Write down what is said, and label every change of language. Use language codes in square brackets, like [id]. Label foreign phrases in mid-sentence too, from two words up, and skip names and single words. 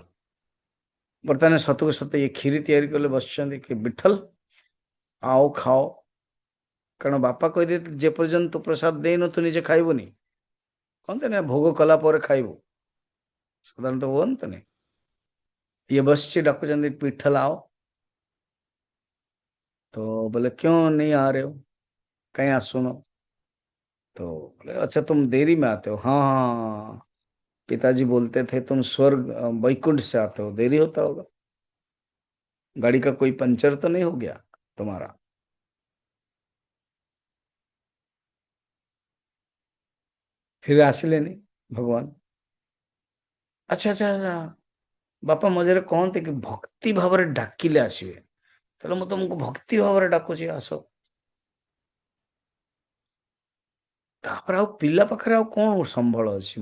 [or] ବର୍ତ୍ତମାନ ସତକୁ ସତ ଇଏ କ୍ଷୀରି ତିଆରି କଲେ ବସିଛନ୍ତି କି ବିଠଲ ଆଉ ଖାଅ। କାରଣ ବାପା କହିଦେଇଥିଲେ ଯେ ପର୍ଯ୍ୟନ୍ତ ତୁ ପ୍ରସାଦ ଦେଇନୁ ତୁ ନିଜେ ଖାଇବୁନି। କହନ୍ତି ନା ଭୋଗ କଲା ପରେ ଖାଇବୁ, ସାଧାରଣତଃ ହୁଅନ୍ତନି। ଇଏ ବସିଛି, ଡାକୁଛନ୍ତି ବିଠଲ आओ। [hi] तो बोले क्यों नहीं आ रहे हो, कहीं आसुनो? तो बोले अच्छा तुम देरी में आते हो? हाँ हाँ हाँ, पिताजी बोलते थे तुम स्वर्ग वैकुंठ से आते हो, देरी होता होगा। गाड़ी का कोई पंचर तो नहीं हो गया तुम्हारा? [or] फिर ଆସିଲେନି ଭଗବାନ। ଆଚ୍ଛା ଆଚ୍ଛା ଆଚ୍ଛା, ବାପା ମଝିରେ କହନ୍ତି କି ଭକ୍ତି ଭାବରେ ଡାକିଲେ ଆସିବେ। ତାହେଲେ ମୁଁ ତମକୁ ଭକ୍ତି ଭାବରେ ଡାକୁଛି, ଆସ। ତାପରେ ଆଉ ପିଲା ପାଖରେ ଆଉ କଣ ସମ୍ବଳ ଅଛି?